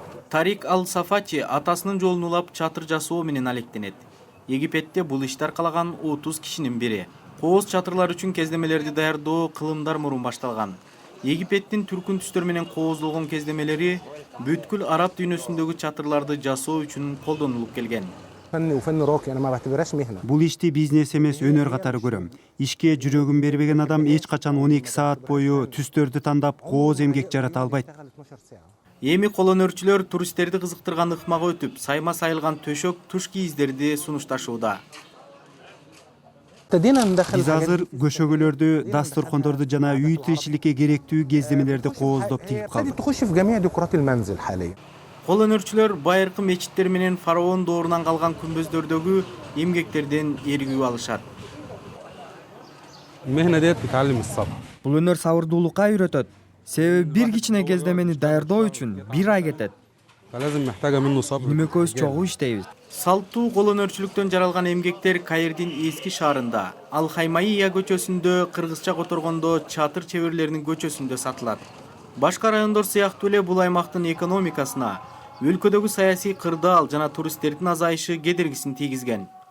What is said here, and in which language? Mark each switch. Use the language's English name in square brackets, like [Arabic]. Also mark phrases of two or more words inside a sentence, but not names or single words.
[Kyrgyz] Тарик Ал-Сафачи атасынын жолун улап чатыр жасоо менен алектенет. Египетте бул ишти аркалаган 30 кишинин бири. Кооз чатырлар үчүн кездемелерди даярдоо кылымдар мурун башталган. Египеттин түркүн түстөр менен кооздолгон кездемелери бүткүл араб дүйнөсүндөгү чатырларды жасоо үчүн колдонулуп келген. [Arabic] فني وفن راقي انا ما بعتبرهاش مهنه. [Kyrgyz] Бул ишти бизнес эмес, өнөр катары көрөм. Ишке жүрөгүн бербеген адам эч качан 12 саат бою түстөрдү тандап кооз эмгек жарата албайт. Эми колонөрчүлөр туристтерди кызыктырган ыкмага өтүп, сайма сайылган төшөк, туш кийиздерди сунушташууда. Биз азыр көшөгөлөрдү, дастуркондорду жана үй тиричиликке керектүү кездемелерди кооздоп тигип калдык. [Arabic] تخش في جميع ديكورات المنزل حاليا. [Kyrgyz] Колонөрчүлөр байыркы мечиттер менен фараон доорунан калган күмбөздөрдөгү эмгектерден эргүү алышат. [Arabic] المهنة ديت بتعلم الصبر. [Kyrgyz] Бул өнөр сабырдуулукка үйрөтөт. Себеби бир кичине кездемени даярдоо үчүн 1 ай кетет. [Arabic] فلازم محتاجة منه صبر. [Kyrgyz] Үнөкөбүз чогуу иштейбиз. Салттуу колонөрчүлүктөн жаралган эмгектер Каирдин эски шаарында, Ал-Хаймаия көчөсүндө, кыргызча которгондо чатыр чеберлеринин көчөсүндө сатылат. Башка райондор сыяктуу эле бул аймактын экономикасына, өлкөдөгү саясий кырдаал жана туристтердин азайышы кедергисин тийгизген.